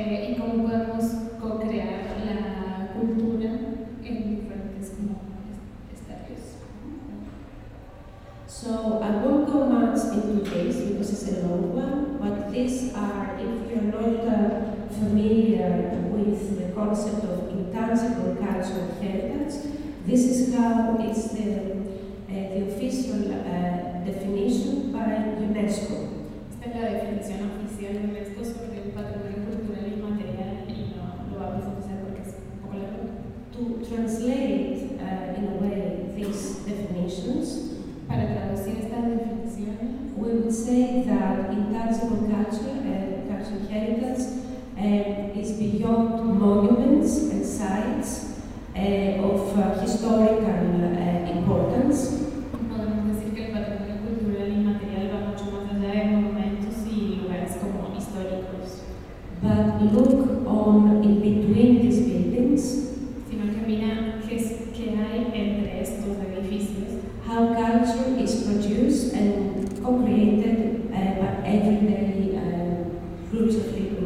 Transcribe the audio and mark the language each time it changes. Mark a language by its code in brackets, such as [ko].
[es] y cómo podemos co-crear la cultura en diferentes como estadios. [en] So I won't go much into this because it's a long one, but these are, if you're not familiar with the concept of intangible cultural heritage, this is how it's the official definition by UNESCO. [es] Esta es la definición oficial de UNESCO sobre el patrimonio cultural inmaterial y no lo vamos a hacer porque es un poco largo. [en] To translate in a way these definitions, [es] para traducir estas definiciones, [en] we would say that intangible cultural heritage is beyond monuments and sites of historical importance. [es] Podemos decir que el patrimonio cultural inmaterial va mucho más allá de monumentos y lugares como históricos. [en] But look on in between these buildings. [es] Sino que mira qué es, qué hay entre estos edificios. [en] How culture is produced and co-created by everyday groups of people.